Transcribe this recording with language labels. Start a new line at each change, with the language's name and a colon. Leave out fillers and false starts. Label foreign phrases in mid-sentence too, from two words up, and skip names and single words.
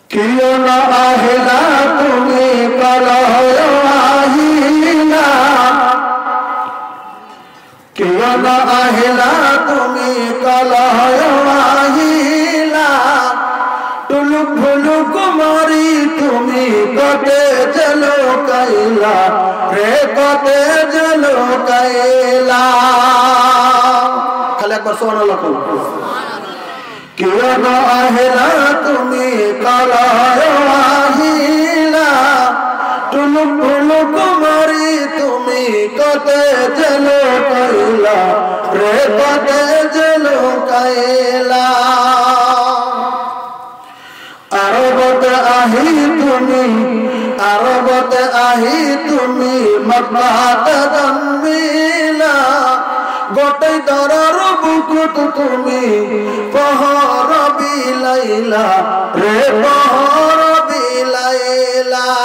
Assamese: কিয় না আহিলা তুমি কলহ আহিলা, কিয় না আহিলা তুমি কলহ আহিলা, টুলুক ভুলুক মারি তুমি কতে চলো কাইলা রে কতে চলো কাইলা।
Bangla: খালি একবার সুবহানাল্লাহ বলো।
Assamese: কিয় না আহিলা তুমি কলহ আহিলা, টুলুক ভুলুক মারি তুমি কতে চলো কাইলা রে কতে চলো কাইলা। আরবতে আহি তুমি, আরবতে আহি তুমি মক্কাতে জন্মিলা, গোটাই দরার বুকুত তুমি পহর বিলাইলা রে পহর বিলাইলা।